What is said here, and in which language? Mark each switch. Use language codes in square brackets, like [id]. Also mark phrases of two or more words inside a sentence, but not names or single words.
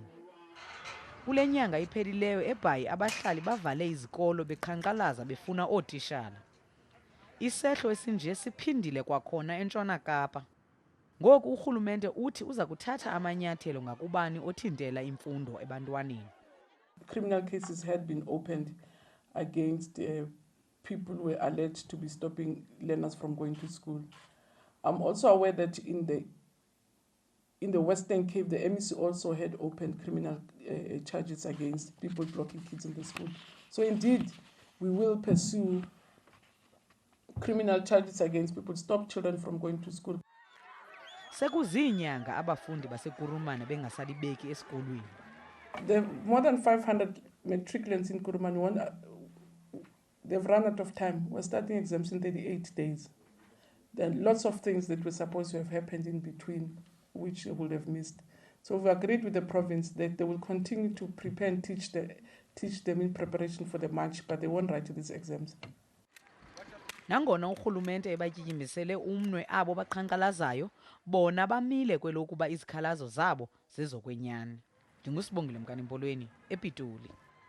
[xh] Kule nyanga iphelileyo eBhayi abahlali bavale izikolo beqhankqalaza befuna ootishala. Isehlo esinje siphindile kwakhona eNtshona Kapa. Ngoku urhulumente uthi uza kuthatha amanyathelo ngakubani othintela imfundo ebantwaneni. [en] Criminal cases had been opened against people who were alleged to be stopping learners from going to school. I'm also aware that in the Western Cape, the MEC also had opened criminal charges against people blocking kids in the school. So indeed, we will pursue criminal charges against people, stop children from going to school. [xh] Sekuziinyanga abafundi baseKuruman bengasalibeki esikolweni. [en] There are more than 500 matriculants in Kuruman. They've run out of time. We're starting exams in 38 days. There are lots of things that were supposed to have happened in between, which they would have missed. So we've agreed with the province that they will continue to prepare and teach them in preparation for the March, but they won't write these exams. [xh] Nangona urhulumente ebatyityimbisele umnwe abo baqhankqalazayo, bona bamile kwelokuba izikhalazo zabo zezokwenyani. Ndingusibongile Mkanempolweni, ePitoli.